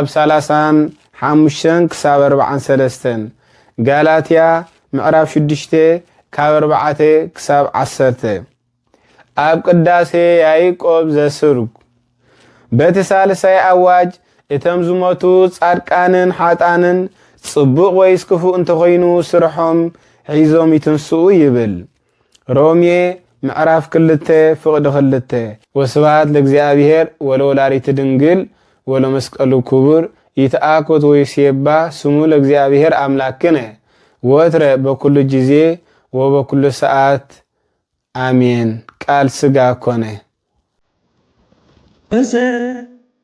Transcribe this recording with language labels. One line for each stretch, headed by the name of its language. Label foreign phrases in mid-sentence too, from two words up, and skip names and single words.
Tigrinya: 35 ክሳብ 43 ጋላትያ ምዕራፍ 6 ካብ 4 ክሳብ 10 ኣብ ቅዳሴ ያዕቆብ ዘስርግ በቲ ሳልሳይ ኣዋጅ እቶም ዝሞቱ ጻድቃንን ሓጣንን ጽቡቕ ወይስ ክፉእ እንተኾይኑ ስርሖም ሒዞም ይትንስኡ ይብል። ሮሜ ምዕራፍ 2 ፍቕዲ 2
Geez: ወስብሐት ለእግዚአብሔር ወለወላዲቱ ድንግል ወለመስቀሉ ክቡር ይትአኮት ወይሴባ ስሙ ለእግዚአብሔር አምላክነ ወትረ በኩሉ ጊዜ ወበኩሉ ሰዓት አሜን። ቃል ሥጋ ኮነ።